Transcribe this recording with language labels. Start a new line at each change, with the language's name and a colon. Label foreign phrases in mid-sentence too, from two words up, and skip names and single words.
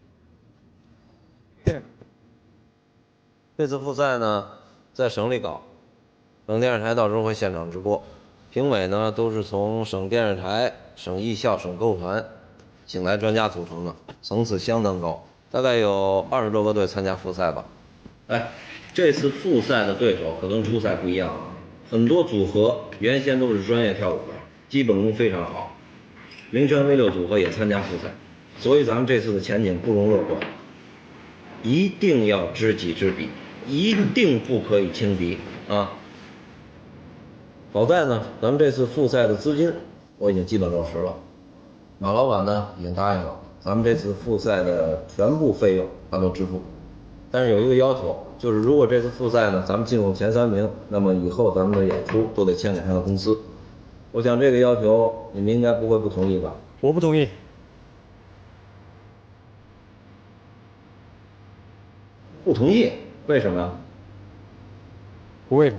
Chinese: 这次复赛呢，在省里搞，省电视台到时候会现场直播，评委呢都是从省电视台、省艺校、省歌舞团请来专家組成的，層次相當高，大概有20多個隊參加複賽吧。哎，這次複賽的對手可跟初賽不一樣了，很多組合原先都是專業跳舞的，基本功非常好。名泉 V6組合也參加複賽，所以咱們這次的前景不容樂觀，一定要知己知彼，一定不可以輕敵啊！好在呢，咱們這次複賽的資金我已經基本落實了，馬老闆呢已經答應了，咱們這次複賽的全部費用他都支付，但是有一個要求，就是如果這次複賽呢咱們進入前3名，那麼以後咱們的演出都得簽給他的公司。我想這個要求你們應該不會不同意吧？我不同意。不同意？為什麼呀？不為什麼。